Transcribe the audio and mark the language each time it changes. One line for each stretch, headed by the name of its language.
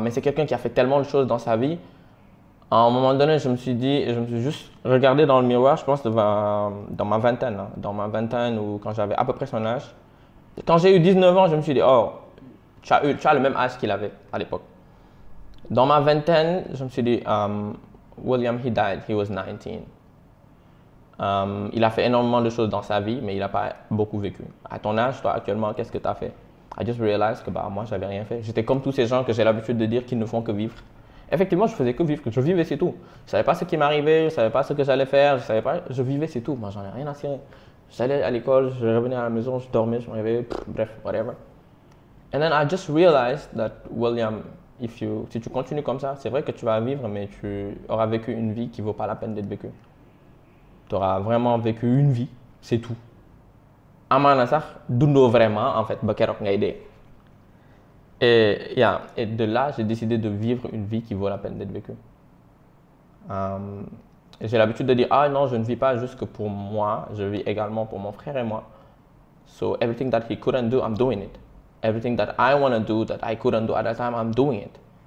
French: Mais c'est quelqu'un qui a fait tellement de choses dans sa vie. À un moment donné, je me suis juste regardé dans le miroir, je pense dans ma vingtaine, hein, ou quand j'avais à peu près son âge. Quand j'ai eu 19 ans, je me suis dit, oh, tu as le même âge qu'il avait à l'époque. Dans ma vingtaine, je me suis dit, William,
English: he died, he was 19.
French: Il a fait énormément de choses dans sa vie, mais il n'a pas beaucoup vécu. À ton âge, toi, actuellement, qu'est-ce que tu as fait?
English: I just realized
French: que moi, j'avais rien fait. J'étais comme tous ces gens que j'ai l'habitude de dire qu'ils ne font que vivre. Effectivement, je faisais que vivre, je vivais, c'est tout. Je savais pas ce qui m'arrivait, je savais pas ce que j'allais faire, je vivais, c'est tout. Moi, j'en ai rien à cirer. J'allais à l'école, je revenais à la maison, je dormais, je me réveillais, bref, whatever.
English: And then I just realized that,
French: William, si tu continues comme ça, c'est vrai que tu vas vivre, mais tu auras vécu une vie qui vaut pas la peine d'être vécue. Tu auras vraiment vécu une vie, c'est tout.
Wolof: Amana sax dundo
French: vraiment, en fait,
Wolof: ba kérok ngay dé.
French: Et de là, j'ai décidé de vivre une vie qui vaut la peine d'être vécue. J'ai l'habitude de dire, ah non, je ne vis pas juste que pour moi, je vis également pour mon frère et moi.
English: So everything that he couldn't do, I'm doing it. Everything that I want to do, that I couldn't do at that time, I'm doing it.